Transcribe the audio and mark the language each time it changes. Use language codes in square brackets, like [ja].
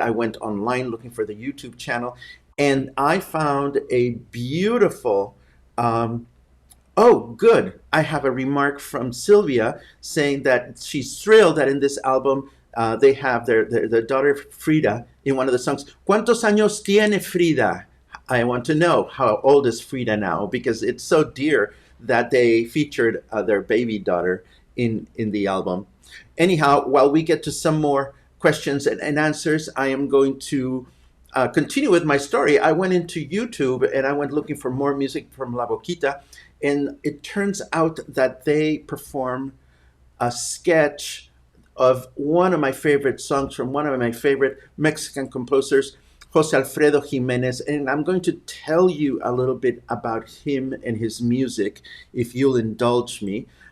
[en] I went online looking for the YouTube channel, and I found a beautiful, oh, good. I have a remark from Sylvia saying that she's thrilled that in this album they have their daughter Frida in one of the songs. [es] ¿Cuántos años tiene Frida? [en] I want to know, how old is Frida now? Because it's so dear that they featured their baby daughter in the album. Anyhow, while we get to some more questions and answers, I am going to continue with my story. I went into YouTube and I went looking for more music from La Boquita, and it turns out that they perform a sketch of one of my favorite songs from one of my favorite Mexican composers, Jose Alfredo Jimenez, and I'm going to tell you a little bit about him and his music, if you'll indulge me.